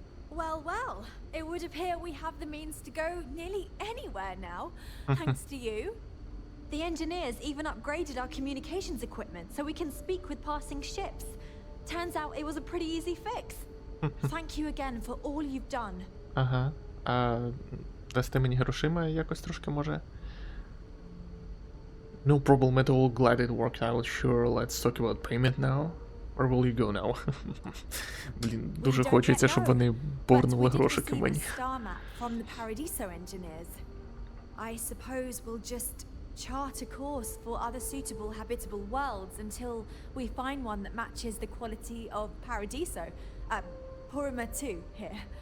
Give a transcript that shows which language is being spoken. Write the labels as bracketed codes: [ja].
[en] Well, it would appear we have the means to go nearly anywhere now, thanks to you. The engineers even upgraded our communications equipment so we can speak with passing ships. Turns out it was a pretty easy fix. Thank you again for all you've done. [uk] Ага. А дасте мені грошима якось трошки може? [en] No problem at all, glad it worked out. Sure, let's talk about payment now. Or will you go now? [uk] Блін, дуже хочеться, щоб вони повернули грошики мені. [en] Star map from the Paradiso engineers. I suppose we'll just chart a course for other suitable habitable worlds until we find one that matches the quality of Paradiso. Purima 2 here.